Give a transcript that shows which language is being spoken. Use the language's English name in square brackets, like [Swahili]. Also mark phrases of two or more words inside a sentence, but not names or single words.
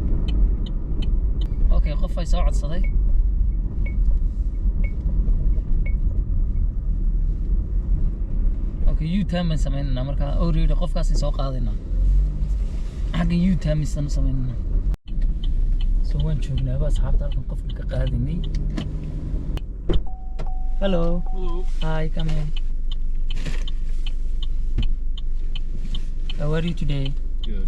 [Somali] okay qof ay soo codsaday okay u-turn baan sameynaynaa markaa already qofkaasay soo qaadaynaa xagga u-turn misaan u sameynaynaa so waan joognaaba asxaabta halkan qofka ka qaadaynay [English] hello hi come in how are you today? Good.